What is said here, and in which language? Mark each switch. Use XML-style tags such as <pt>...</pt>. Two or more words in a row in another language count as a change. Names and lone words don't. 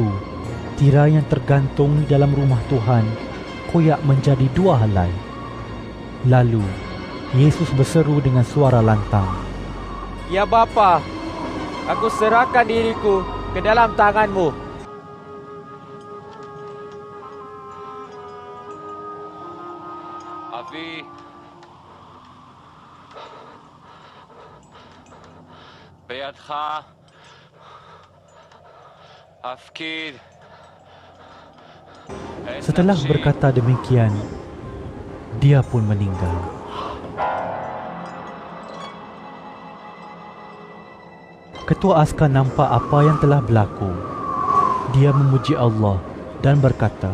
<ms>tirai yang tergantung di dalam rumah Tuhan koyak menjadi 2 helai. Lalu, Yesus berseru dengan suara lantang, "Ya Bapa, aku serahkan diriku ke dalam tangan-Mu.</ms> <he>Avi, בידך afkid.</he> <ms>Setelah berkata demikian, dia pun meninggal. Ketua askar nampak apa yang telah berlaku. Dia memuji Allah dan berkata,</ms>